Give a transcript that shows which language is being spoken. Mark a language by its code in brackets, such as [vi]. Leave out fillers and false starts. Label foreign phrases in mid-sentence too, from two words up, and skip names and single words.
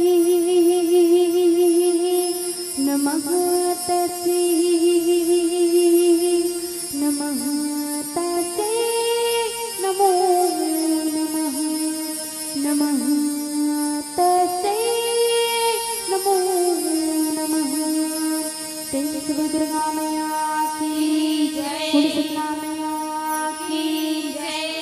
[sa] नमः तस्यै नमः तस्यै नमो नमः नमः तस्यै नमो नमः। [hi] प्रेम से बोलो दुर्गा मैया की जय। बोलो दुर्गा मैया की जय।